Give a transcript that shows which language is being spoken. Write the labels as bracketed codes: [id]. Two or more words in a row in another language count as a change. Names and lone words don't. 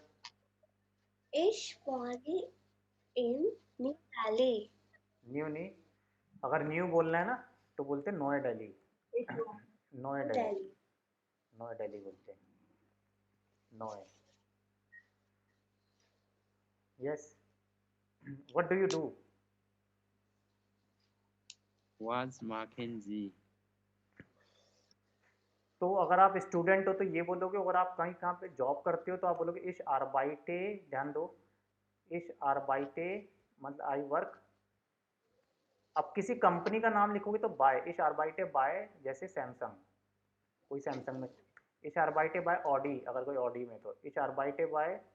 [de] Ich wohne in New Delhi. [hi] न्यू नहीं अगर न्यू बोलना है ना तो बोलते हैं नोए दिल्ली [de] Ich wohne. नोए [en] New दिल्ली Delhi. [hi] नोए दिल्ली बोलते हैं नोए [en] yes what do you do [de] was machen Sie [hi] तो अगर आप स्टूडेंट हो तो ये बोलोगे अगर आप कहीं कहाँ पे जॉब करते हो तो आप बोलोगे [de] ich arbeite [hi] ध्यान दो [de] ich arbeite [hi] मतलब [en] I work [hi] अब किसी कंपनी का नाम लिखोगे तो [de] bei ich arbeite bei [hi] जैसे सैमसंग कोई सैमसंग में [de] ich arbeite bei Audi [hi] अगर कोई ऑडी में तो [de] ich arbeite bei